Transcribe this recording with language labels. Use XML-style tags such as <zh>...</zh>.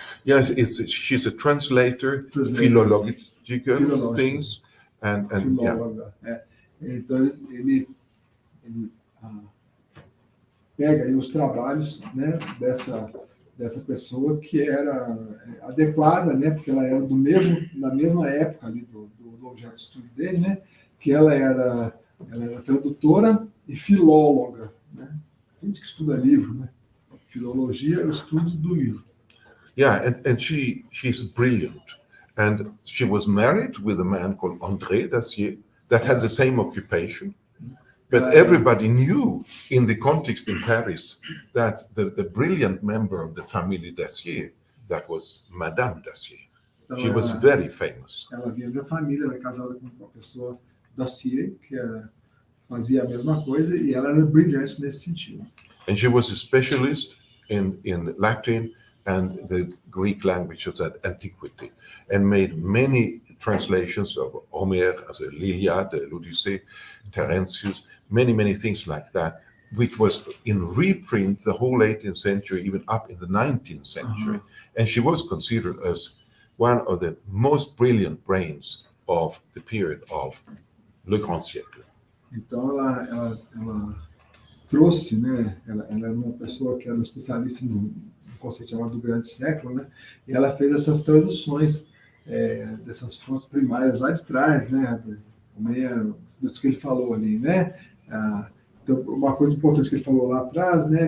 <en>Yes, she's a translator, philological things, and yeah.</en> <pt>Então ele pega aí os trabalhos, né, dessa pessoa que era adequada, né, porque ela era da mesma época ali do objeto de estudo dele, né, que ela era tradutora e filóloga, né, gente que estuda livro, né, filologia é o estudo do livro.</pt> <en>Yeah, and she's brilliant, and she was married with a man called André Dacier that had the same occupation. But everybody knew in the context in Paris that the brilliant member of the family Dacier, that was Madame Dacier. She was very famous.</en> <pt>Ela vinha de uma família, ela era casada com uma pessoa Dacier, que fazia a mesma coisa, e ela era brilhante nesse sentido.</pt> <en>And she was a specialist in Latin and the Greek languages at antiquity, and made many translations of Homer as a l'Iliade, l'Odyssée, Terentius, many things like that, which was in reprint the whole 18th century, even up in the 19th century. And she was considered as one of the most brilliant brains of the period of le grand siècle.</en> <pt>Então ela trouxe, né? Ela era uma pessoa que era especialista no conceito chamado do grande século, né? E ela fez essas traduções dessas fontes primárias lá de trás, né? Do que ele falou ali, né? Então, uma coisa importante que ele falou lá atrás, né?</pt>